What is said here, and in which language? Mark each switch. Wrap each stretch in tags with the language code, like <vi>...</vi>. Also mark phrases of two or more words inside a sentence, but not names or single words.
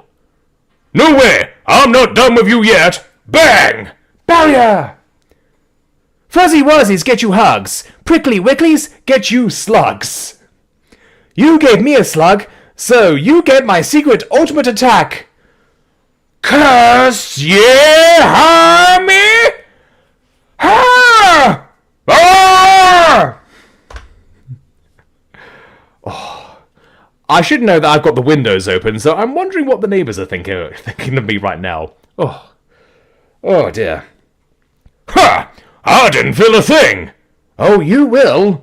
<en>No way! I'm not done with you yet! Bang! Barrier! Fuzzy Wuzzies get you hugs. Prickly Wicklies get you slugs. You gave me a slug, so you get my secret ultimate attack. Curse ye harmy! Ha! Ah! Oh, I should know that I've got the windows open, so I'm wondering what the neighbours are thinking of me right now. Oh dear. Ha! I didn't feel a thing! Oh, you will.</en>